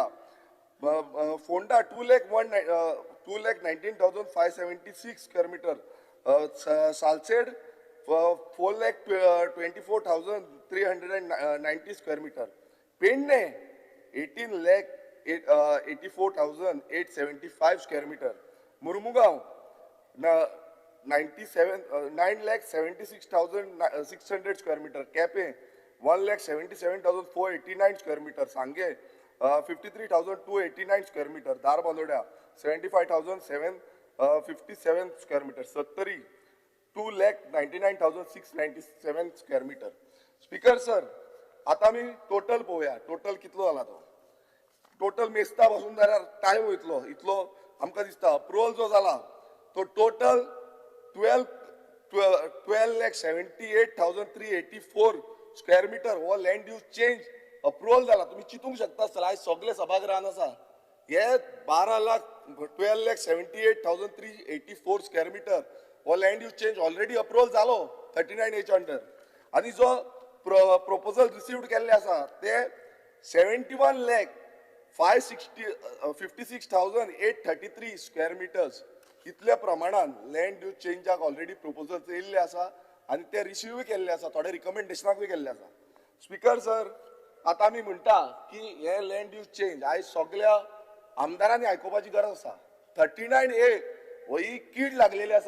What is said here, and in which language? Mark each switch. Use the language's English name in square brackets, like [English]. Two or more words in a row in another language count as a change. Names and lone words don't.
[English] Phonda 2,19,576 square meter. Salcete 4,24,390 square meter. पेडणे 18,00,000 84,875 square meter. Murmugaon, 9,76,600 square meter. Cape, 1,77,489 square meter. Sange, 53,289 square meter. Darbandoda, 75,757 square meter. Sattari, 2,99,697 square meter. Speaker sir, [Konkani] आता मी टोटल पळोवया टोटल कितलो जाला तो टोटल मेस्ता पासून जाल्यार टायम वयतलो इतलो आमकां दिसता अप्रुवल जो जाला तो टोटल 12,78,384 [English] square meter [Konkani] हो [English] land use change approval [Konkani] जाला तुम्ही चिंतूंक शकता सर आयज सगळे सभागृहान आसा हे 12,78,384 [English] square meter [Konkani] हो [English] land use change already approval [Konkani] जालो 39A अंडर आणि जो [English] proposal received [Konkani] केल्ले आसा ते 71,56,833 [English] square meters [Konkani] इतल्या प्रमाणात [English] land use [Konkani] चेंजाक [English] already proposal [Konkani] येयल्ले आसा आणि ते रिसीव केल्ले आसा थोडे रिकमेंडेशनाकूय केल्ले आसा [English] speaker sir [Konkani] आता आमी म्हणटा की हे [English] land use change [Konkani] आयज सगळ्या आमदारांनी आयकुपाची गरज आसा 39A हो ही कीड लागलेली आसा